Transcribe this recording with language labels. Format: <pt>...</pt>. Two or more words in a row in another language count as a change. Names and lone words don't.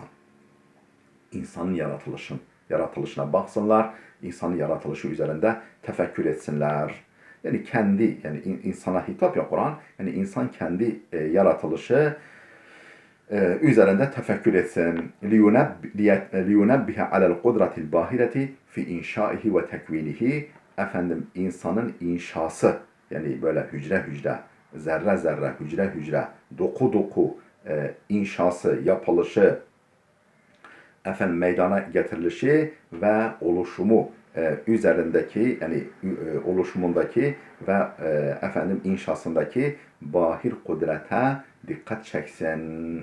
<tr>İnsanın yaratılışına baksınlar. İnsanın yaratılışı üzerinde tefekkür etsinler. Yani insana hitap ya Kur'an. Yani insan kendi yaratılışı üzerinde tefekkür etsin.</tr> <ar>لِيُنَبِّهَ عَلَى الْقُدْرَةِ الْبَاهِرَةِ فِي اِنْشَائِهِ وَتَكْوِينِهِ.</ar> <tr>İnsanın inşası, yani böyle hücre hücre, zerre zerre, hücre hücre, doku doku inşası, yapılışı, meydana getirilişi ve oluşumu üzerindeki, yani oluşumundaki ve inşasındaki bahir kudrete dikkat çeksin.</tr>